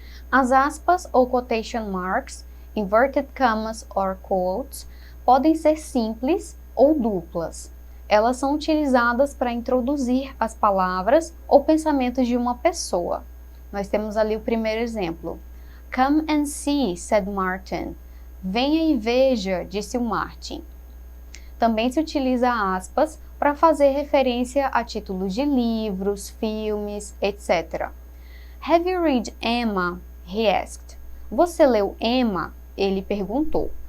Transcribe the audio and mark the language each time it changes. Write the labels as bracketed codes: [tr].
[pt] As aspas ou quotation marks, inverted commas or quotes, podem ser simples ou duplas. Elas são utilizadas para introduzir as palavras ou pensamentos de uma pessoa. Nós temos ali o primeiro exemplo. [en] Come and see, said Martin. [pt] Venha e veja, disse o Martin. Também se utiliza aspas para fazer referência a títulos de livros, filmes, etc. [en] Have you read Emma? He asked. [pt] Você leu Emma? Ele perguntou.